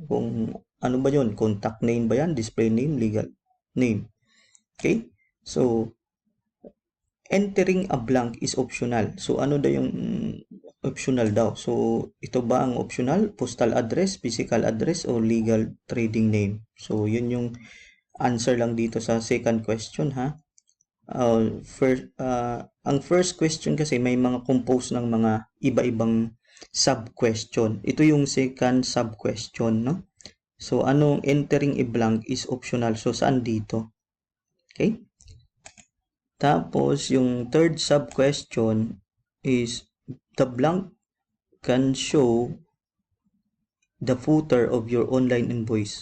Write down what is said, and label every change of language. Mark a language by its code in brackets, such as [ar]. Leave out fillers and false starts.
[tl] Kung ano ba yun? Contact name ba yan? Display name? Legal name? Okay? [en] So, entering a blank is optional. [tl] So, ano daw yung optional daw? So, ito ba ang optional? [en] Postal address, physical address, o legal trading name? [tl] So, yun yung answer lang dito sa second question ha. Ang first question kasi may mga compose ng mga iba-ibang sub-question. Ito yung second sub-question, no? So, anong [en] entering a blank is optional. [tl] So, saan dito? Okay? Tapos, yung [en] third sub-question is the blank can show the footer of your online invoice.